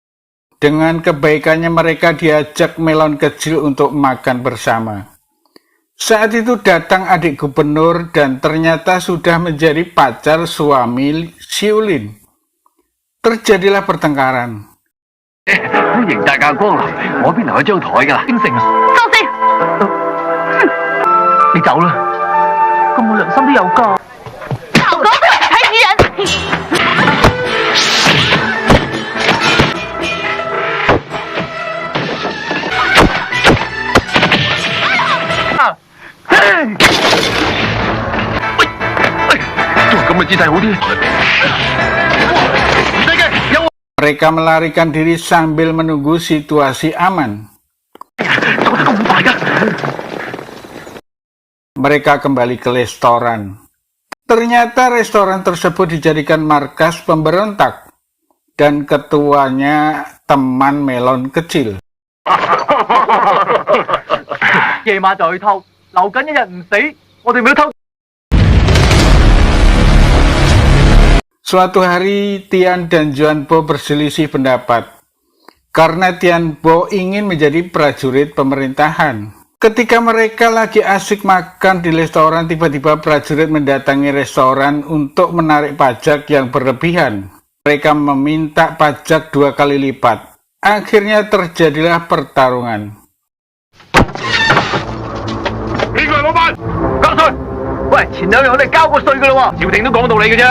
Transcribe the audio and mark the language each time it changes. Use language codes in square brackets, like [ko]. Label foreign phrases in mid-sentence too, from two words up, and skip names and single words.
[id] Dengan kebaikannya mereka diajak Melon kecil untuk makan bersama. Saat itu datang adik gubernur dan ternyata sudah menjadi pacar suami Xiulin. Terjadilah pertengkaran. [yue] 歡迎大駕光臨，我邊留一張台㗎啦。應承啊！收聲！你走啦。咁冇良心都有㗎。老公，睇死人！做咁嘅姿勢好啲。唔使驚，有我。 [id] Mereka melarikan diri sambil menunggu situasi aman. Mereka kembali ke restoran. Ternyata restoran tersebut dijadikan markas pemberontak dan ketuanya teman melon kecil. [yue] 夜晚就去偷，留緊一日唔死，我哋咪偷。 [id] Suatu hari, Tian dan Juanpo berselisih pendapat karena Tianpo ingin menjadi prajurit pemerintahan. Ketika mereka lagi asik makan di restoran, tiba-tiba prajurit mendatangi restoran untuk menarik pajak yang berlebihan. Mereka meminta pajak 2 kali lipat. Akhirnya terjadilah pertarungan. [yue] 邊個係老闆？交稅！喂，前2日我哋交過稅㗎啦喎，朝廷都講道理嘅啫。